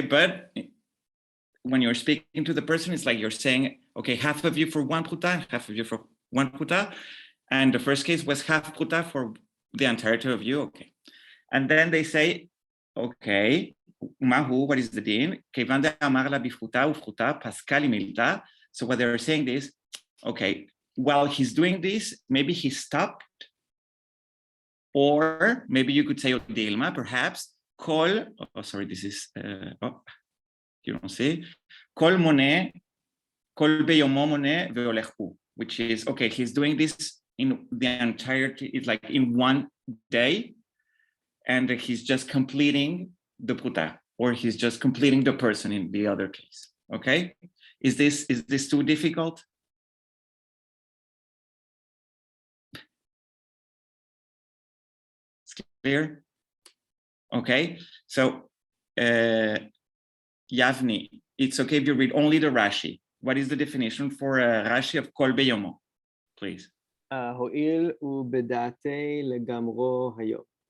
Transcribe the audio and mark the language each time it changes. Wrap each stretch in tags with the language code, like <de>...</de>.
<en>But when you're speaking to the person, it's like you're saying, okay, half of you for one pruta, half of you for one pruta. And the first case was half pruta for the entirety of you, okay. And then they say, okay, Mahu, what is the din?</en> <he>כיוון דאמר לה בפחותה ובפחותה, פסקה למילתה.</he> <en>So what they're saying is, okay, while he's doing this, maybe he stopped, or maybe you could say Dilma, perhaps, kol, oh, sorry, this is, you don't see, kol mone,</en> <he>kol beyomo mone veolech hu,</he> <en>which is, okay, he's doing this in the entirety, it's like in one day, and he's just completing the pruta, or he's just completing the person in the other case, okay? Is this too difficult? Clear? Okay, so Yavni, it's okay if you read only the Rashi. What is the definition for Rashi of kol beyomo, please?</en> <he>הואיל ובדעתי לגמרו היום.</he>